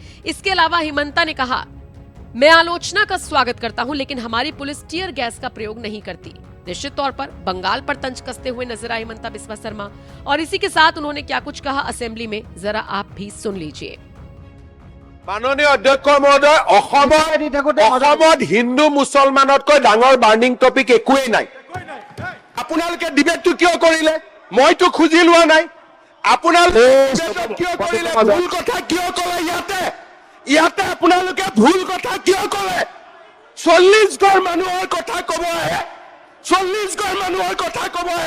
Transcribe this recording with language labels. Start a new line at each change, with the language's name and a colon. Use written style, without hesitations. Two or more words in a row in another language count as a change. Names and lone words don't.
Hindi: इसके अलावा हिमंता ने कहा, मैं आलोचना का स्वागत करता हूं, लेकिन हमारी पुलिस टीयर गैस का प्रयोग नहीं करती। निश्चित तौर पर बंगाल पर तंज कसते हुए नजर आए हिमंता बिस्वा शर्मा, और इसी के साथ उन्होंने क्या कुछ कहा असेंबली में, जरा आप भी सुन लीजिए।
Assamese: মাননীয় অধ্যক্ষ মহোদয়, হিন্দু मुसलमानतকৈ ডাঙৰ
English: burning topic
Assamese: একোৱেই নাই। আপোনালোকে ডিবেটটো কিয় কৰিলে? মইতো খুজি লোৱা নাই। আপোনালোকে কিয় কৰিলে? ভুল কথা কিয় ক'লে? ইয়াতে আপোনালোকে ভুল কথা কিয় ক'লে? 40 ঘৰ মানুহৰ কথা ক'ব আহে, 40 ঘৰ মানুহৰ কথা ক'ব আহে।